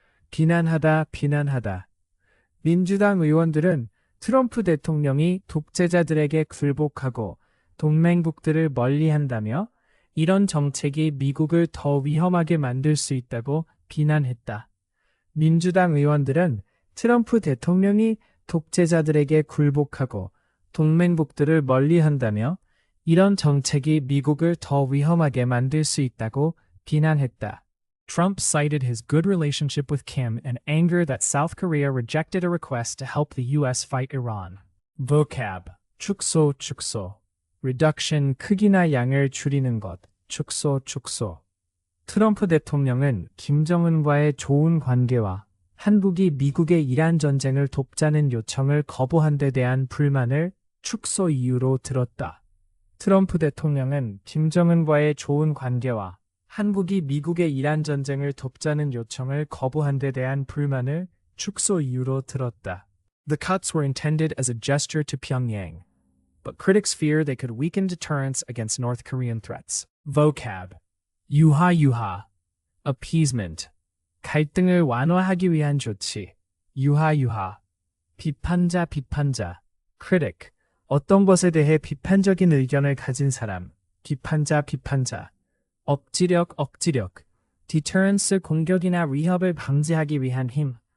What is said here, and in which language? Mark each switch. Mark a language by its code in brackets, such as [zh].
[ko] 비난하다, 비난하다. 민주당 의원들은 트럼프 대통령이 독재자들에게 굴복하고 동맹국들을 멀리한다며 이런 정책이 미국을 더 위험하게 만들 수 있다고 비난했다. 민주당 의원들은 트럼프 대통령이 독재자들에게 굴복하고 동맹국들을 멀리한다며 이런 정책이 미국을 더 위험하게 만들 수 있다고 비난했다. [en] Trump cited his good relationship with Kim and anger that South Korea rejected a request to help the U.S. fight Iran. Vocab. [ko] 축소, 축소. Reduction, 크기나 양을 줄이는 것. 축소, 축소. 트럼프 대통령은 김정은과의 좋은 관계와 한국이 미국의 이란 전쟁을 돕자는 요청을 거부한 데 대한 불만을 축소 이유로 들었다. 트럼프 대통령은 김정은과의 좋은 관계와 한국이 미국의 이란 전쟁을 돕자는 요청을 거부한 데 대한 불만을 축소 이유로 들었다. [en] The cuts were intended as a gesture to Pyongyang, but critics fear they could weaken deterrence against North Korean threats. [ko] Vocab. 유하, 유하. Appeasement. 갈등을 완화하기 위한 조치. 유하, 유하. 비판자, 비판자. Critic. 어떤 것에 대해 비판적인 의견을 가진 사람. 비판자, 비판자. 억지력, 억지력. Deterrence, 공격이나 위협을 방지하기 위한 힘.